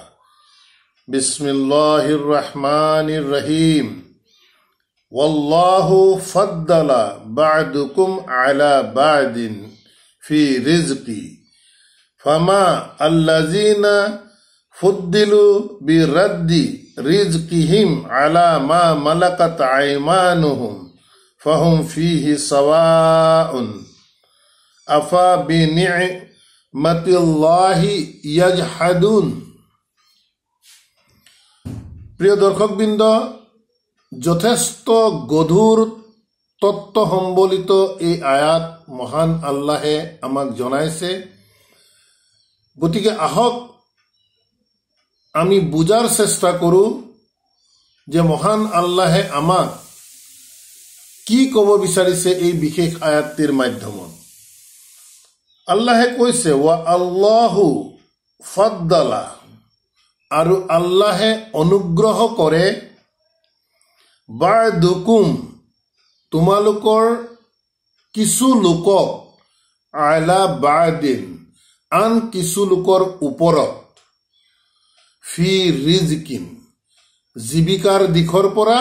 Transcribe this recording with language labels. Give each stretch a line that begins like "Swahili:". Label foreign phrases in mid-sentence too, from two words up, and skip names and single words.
Arabic: بسم الله الرحمن الرحيم. والله فضل بعضكم على بعض في الرزق فما الذين فضلوا برادي رزقهم على ما ملكت أيمانهم فهم فيه سواء أفبنعمة الله يجحدون.
Assamese: প্রিয় দর্শকবৃন্দ, যথেষ্ট গধুৰ তত্ত্ব সম্বলিত এই আয়াত মহান আল্লাহে আমাক জনাইছে। গতিকে আহক আমি বুজাৰ চেষ্টা কৰো যে মহান আল্লাহে আমাক কি ক'ব বিচাৰিছে এই বিশেষ আয়াতটিৰ মাধ্যমত। আল্লাহে কৈছে
Arabic: والله فضل,
Assamese: আৰু আল্লাহে অনুগ্ৰহ কৰে বা'দুকুম, তোমালোকৰ কিছু লোকক
Arabic: على بعض,
Assamese: আন কিছু লোকৰ ওপৰত,
Arabic: في رزق,
Assamese: জীৱিকাৰ দিশৰ পৰা।